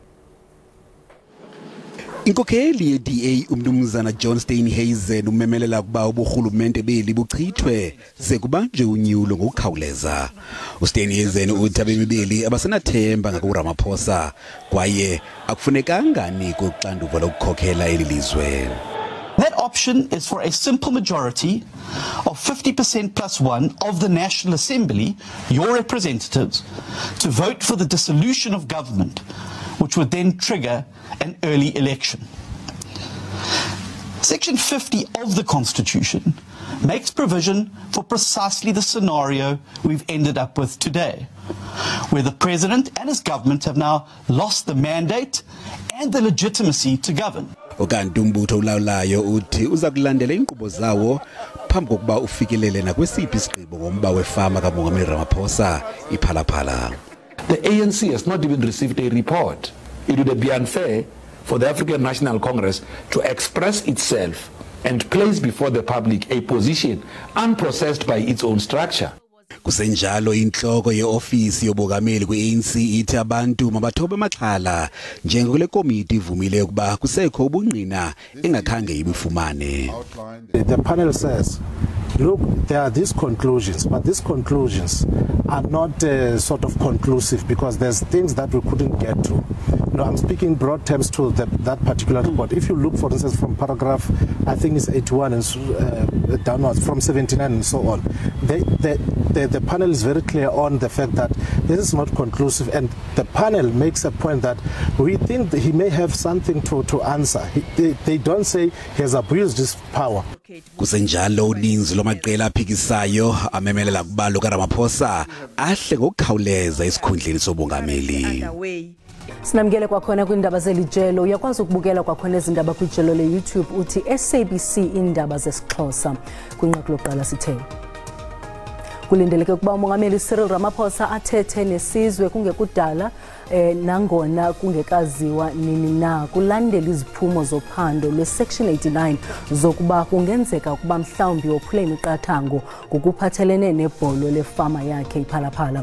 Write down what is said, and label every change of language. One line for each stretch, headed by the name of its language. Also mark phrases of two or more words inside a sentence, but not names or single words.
Xhosa: Inkokheli ye-DA umnumzana John Steenhuisen umemelela ukuba uburhulumente beli buchithwe ze kubanjwe unyulo ngokukhawuleza. uSteenhuisen uthi abemi beli abasenathemba ngakuRamaphosa kwaye akufunekanga nikwe uxanduva lokukhokhela eli lizwe.
English: That option is for a simple majority of 50% plus one of the National Assembly, your representatives, to vote for the dissolution of government, which would then trigger an early election. Section 50 of the Constitution makes provision for precisely the scenario we've ended up with today, where the President and his government have now lost the mandate and the legitimacy to govern.
Xhosa: Ukanti umbutho ulawulayo uthi uzakulandela inkqubo zawo phambi kokuba ufikelele nakwesiphi isigqibo ngomba wefama kamongameli Ramaphosa iphalaphala.
English: The ANC has not even received a report. It would be unfair for the African National Congress to express itself and place before the public a position unprocessed by its own structure.
Xhosa: Kusenjalo inhloko yeofisi yobukameli kwe-ANC ithi abantu mabathobe amaxhala njengokule komiti ivumile ukuba kusekho ubungqina engakhange ibifumane.
English: The panel says, look, there are these conclusions, but these conclusions are not sort of conclusive because there's things that we couldn't get to. No, I'm speaking broad terms to that particular report. If you look, for instance, from paragraph, I think it's 81 and downwards, from 79 and so on, the panel is very clear on the fact that this is not conclusive, and the panel makes a point that we think that he may have something to answer. They don't say he has abused his power.
Xhosa: Kusenjalo uninzi lwamaqela aphikisayo amemelela ukuba uRamaphosa ahle ngokukhawuleza esikhundleni sobungameli. Sinamkele kwakhona kwindaba zelijelo uyakwazi ukubukela kwakhona izindaba kwijelo le-YouTube uthi SABC Iindaba zesiXhosa kwinqaku lokuqala sithe kulindeleke ukuba umongameli Cyril Ramaphosa athethe nesizwe kungekudala nangona kungekaziwa nini na kulandela iziphumo zophando lwe-Section 89 zokuba kungenzeka ukuba mhlawumbi wophule imiqathango ngokuphathelene nebholo lefama yakhe iphalaphala.